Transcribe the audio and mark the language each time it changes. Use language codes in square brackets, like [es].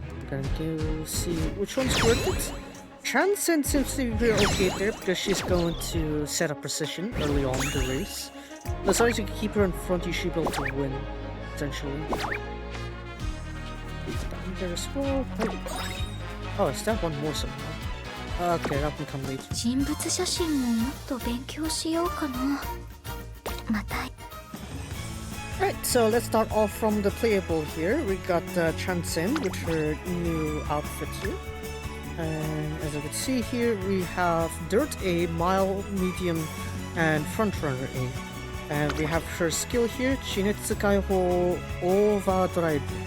[en] We're gonna see which one's worth it. Transcend seems to be very okay there because she's going to set a position early on in the race. As long as you can keep her in front, you should be able to win, essentially. Down there as well. Oh, is that one more somehow? Okay, that will come later. [ja] 人物写真ももっと勉強しようかな。また。 [en] Right, so let's start off from the playable here. We got Transcend with her new outfit here. And as you can see here, we have Dirt A, Mile, Medium, and Frontrunner A. And we have her skill here, Shinetsu Kaiho Overdrive.